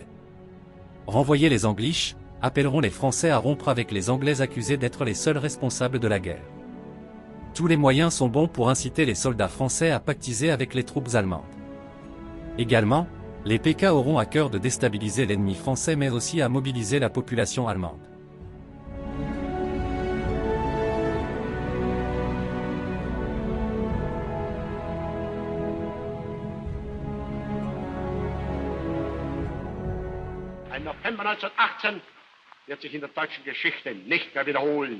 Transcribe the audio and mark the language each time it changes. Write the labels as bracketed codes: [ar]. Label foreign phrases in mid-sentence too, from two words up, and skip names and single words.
[fr] Renvoyer les English, appelleront les Français à rompre avec les Anglais accusés d'être les seuls responsables de la guerre. Tous les moyens sont bons pour inciter les soldats français à pactiser avec les troupes allemandes. Également, les PK auront à cœur de déstabiliser l'ennemi français mais aussi à mobiliser la population allemande. [de] Ein November 1918 wird sich in der deutschen Geschichte nicht mehr wiederholen.